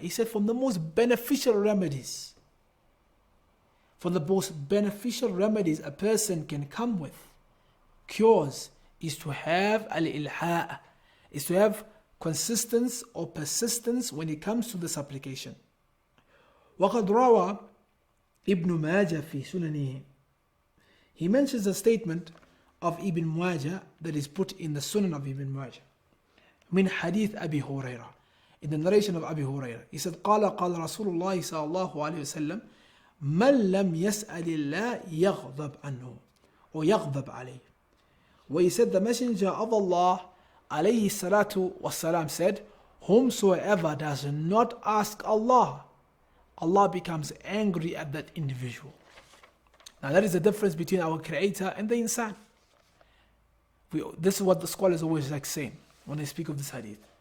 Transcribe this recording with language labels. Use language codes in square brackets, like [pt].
[en] He said, from the most beneficial remedies, a person can come with, cures, is to have al-ilha', is to have consistency or persistence when it comes to the supplication. [ar] وَقَدْ رَوَى ابن ماجه في سننه. [en] He mentions a statement of Ibn Majah that is put in the Sunan of Ibn Majah. [ar] من حديث أبي هريرة. [en] In the narration of Abi Hurairah, he said, [ar] قال رسول الله صلى الله عليه وسلم من لم يسأل الله يغضب عنه or يغضب عليه. [en] Where he said, the messenger of Allah alayhi salatu wasalam said, whomsoever does not ask Allah, Allah becomes angry at that individual. Now that is the difference between our creator and the insan. This is what the scholars always like saying when they speak of this hadith.